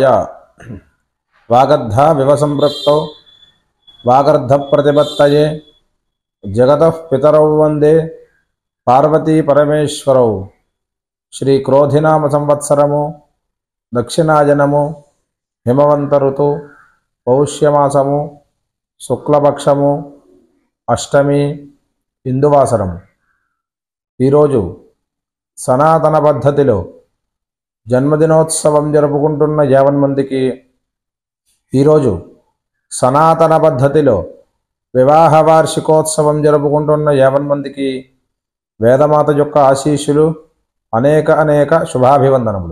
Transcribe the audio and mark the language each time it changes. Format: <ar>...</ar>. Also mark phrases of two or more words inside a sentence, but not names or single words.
<sa>वागर्धा विवसंपृक्तौ वागर्धप्रतिपत्तये जगतः पितरौ वन्दे पार्वती परमेश्वरौ।</sa> <te>శ్రీక్రోధినామ సంవత్సరము దక్షిణాయనము హిమవంత ఋతు పౌష్యమాసము శుక్లపక్షము అష్టమి ఇందువాసరం. ఈరోజు సనాతన పద్ధతిలో జన్మదినోత్సవం జరుపుకుంటున్న 50 మందికి, ఈరోజు సనాతన పద్ధతిలో వివాహ వార్షికోత్సవం జరుపుకుంటున్న 50 మందికి వేదమాత యొక్క ఆశీస్సులు, అనేక శుభాభివందనములు.</te>